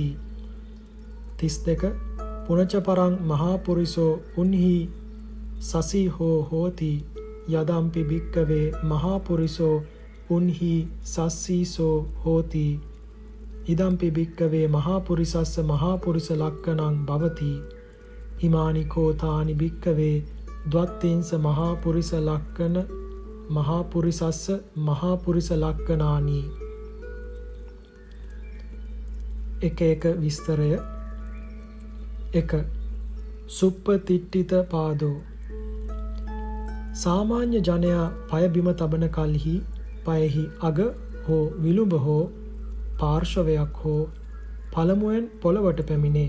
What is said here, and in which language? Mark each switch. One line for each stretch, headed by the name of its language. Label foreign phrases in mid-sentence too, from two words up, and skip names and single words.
Pali: 32 පුනච පරං මහා පුරිසෝ උන්හි සසීහෝ හෝති යදම්පි භික්කවේ මහා පුරිසෝ උන්හි සස්සීසෝ හෝති. ඉදම්පි භික්කවේ මහා පුරිසස්ස මහා පුරිස ලක්කණං භවති. ඉමානි කෝතානි භික්කවේ ද්වත්තිංස මහා පුරිස ලක්කන මහා පුරිසස්ස මහා පුරිස ලක්කනානි.
Sinhala: එක විස්තරය.
Pali: 1 සුප්පතිට්ඨිත පාදෝ.
Sinhala: සාමාන්‍ය ජනයා පය බිම තබන කල්හි පයෙහි අග හෝ විලුඹ හෝ පාර්ශවයක් හෝ පළමුවෙන් පොළවට පැමිණේ.